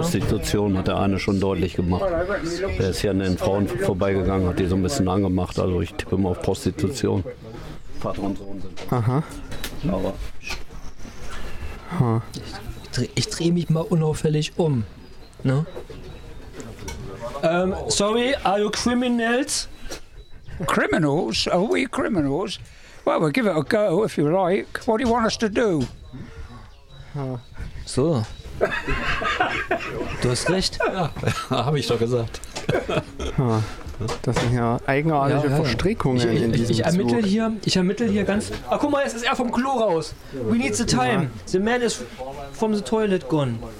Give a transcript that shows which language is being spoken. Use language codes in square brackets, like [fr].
[de] Prostitution hat der eine schon deutlich gemacht. Der ist ja an den Frauen vorbeigegangen, hat die so ein bisschen angemacht. Also ich tippe mal auf Prostitution. Vater und Sohn sind. Aha. Aber. Ich dreh mich mal unauffällig um. Ne? [en] Sorry, are you criminals? Criminals? Are we criminals? Well, we'll give it a go if you like. What do you want us to do? [de] So. Du hast recht. Ja, habe ich doch gesagt. Das sind ja eigenartige Verstrickungen in diesem Zug. Ich ermittle hier ganz. Ah, guck mal, jetzt ist er vom Klo raus. [en] We need the time. The man is from the toilet gone.